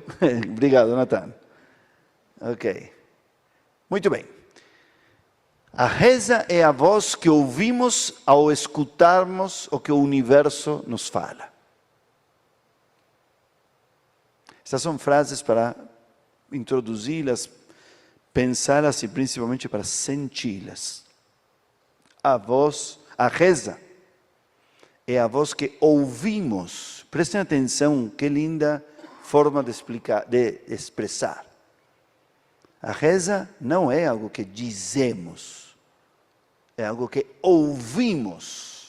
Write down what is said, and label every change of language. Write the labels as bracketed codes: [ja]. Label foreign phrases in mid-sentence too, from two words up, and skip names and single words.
[pt] Obrigado, Natan. Ok. Muito bem. A reza é a voz que ouvimos ao escutarmos o que o universo nos fala. Essas são frases para introduzi-las, pensá-las e principalmente para senti-las. A reza é a voz que ouvimos. Prestem atenção, que linda forma de expressar. A reza não é algo que dizemos, é algo que ouvimos.